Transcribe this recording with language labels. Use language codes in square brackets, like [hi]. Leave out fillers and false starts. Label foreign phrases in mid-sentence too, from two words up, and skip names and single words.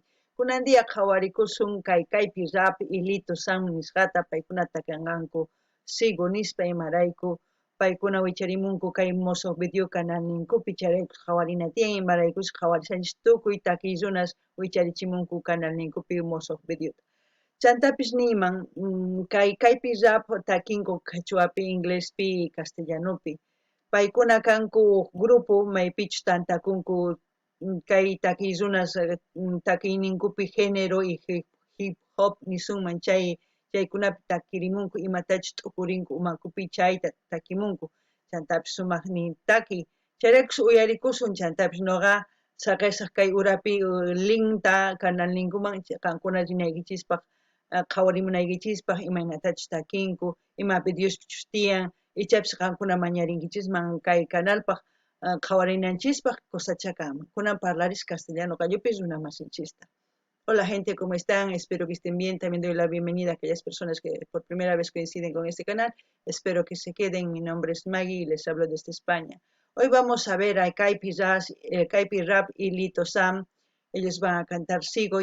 [qu] Kunan dia qhawarikusun kaypi rap Hilito Sam nisqata paykunata kanqanku sigo nispa imarayku paykuna wicharimunku kay mosoq [es] video canal [qu] ninkupi charayku qhawarina tiyan imaraykush qhawarisanchis tukuy takiyrunas wicharichimunku canal ninkupi mosoq videota. Chantapish niman kaypi rap takinku quechuapi inglespi castellanopi paykuna kanku grupo maypichu tantakunku kay takiyrunas takiyninkupi [es] género y [en] hip hop [qu] nisunman chaykunapi takirimunku imatachu t'ukurinku umakupi chayta takimunku chantapish sumaqnin taki chayrakush uyarikusun chantapish noqa saqesaq kay urapi linkta canal ninkuman qankuna rinaykichispaq qhawarimunaykichispaq imaynatachu takinku ima videospichus tiyan ichapish qankuna mañarinkichisman kay canalpaq qhawarinanchispaq kusacha kanman kunan parlarish castellano gallopi runa masinchista. [es] Hola gente, ¿cómo están? Espero que estén bien. También doy la bienvenida a aquellas personas que por primera vez coinciden con este canal. Espero que se queden. Mi nombre es Maggie y les hablo desde España. Hoy vamos a ver a Kaypi Rap y Lito Sam. Ellos van a cantar Sigo.